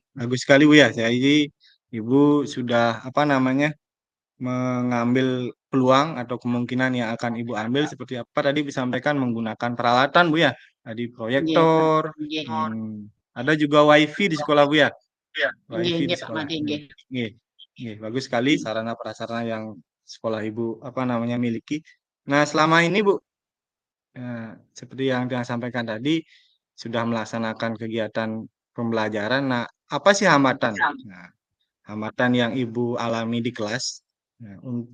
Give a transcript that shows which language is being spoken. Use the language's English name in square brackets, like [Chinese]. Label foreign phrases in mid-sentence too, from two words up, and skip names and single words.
[Indonesian] bagus sekali Bu ya. Jadi Ibu sudah apa namanya mengambil peluang atau kemungkinan yang akan Ibu ambil seperti apa tadi disampaikan menggunakan peralatan Bu ya. Tadi Nggih, Pak. proyektor, Nggih. ada juga WiFi di sekolah Bu ya. Nggih, WiFi di nggih Pak sekolah. Madi, nggih. Nggih. Nggih, bagus sekali sarana prasarana yang sekolah Ibu apa namanya miliki. Nah, selama ini Bu, seperti yang sampaikan tadi sudah melaksanakan kegiatan pembelajaran. Nah, apa sih hambatan? Nah, hambatan yang Ibu alami di kelas.